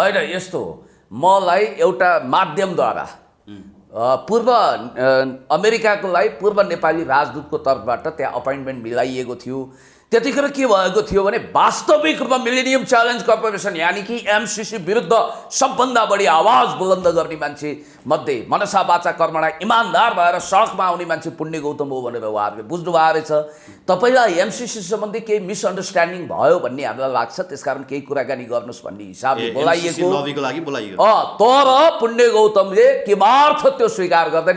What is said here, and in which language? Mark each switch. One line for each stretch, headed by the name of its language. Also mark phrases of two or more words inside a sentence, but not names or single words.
Nepali: होइन, यस्तो मलाई एउटा माध्यमद्वारा पूर्व अमेरिकाको लागि पूर्व नेपाली राजदूतको तर्फबाट त्यहाँ अपोइन्टमेन्ट मिलाइएको थियो। त्यतिखेर के भएको थियो भने वास्तविक रूपमा मिलेनियम च्यालेन्ज कर्पोरेसन यानि कि एमसिसी विरुद्ध सबभन्दा बढी आवाज बुलन्द गर्ने मान्छे मध्ये
Sanskrit: मनसा वाचा कर्मणा
Nepali: इमान्दार भएर सडकमा आउने मान्छे पुण्य गौतम हो भनेर उहाँहरूले बुझ्नु भएको रहेछ। तपाईँलाई एमसिसी सम्बन्धी केही मिसअन्डरस्ट्यान्डिङ भयो भन्ने हामीलाई लाग्छ, त्यसकारण केही कुराकानी गर्नुहोस् भन्ने हिसाबले बोलाइएको लागि बोलाइयो। तर पुण्य गौतमले किमार्थ त्यो स्वीकार गर्दैन।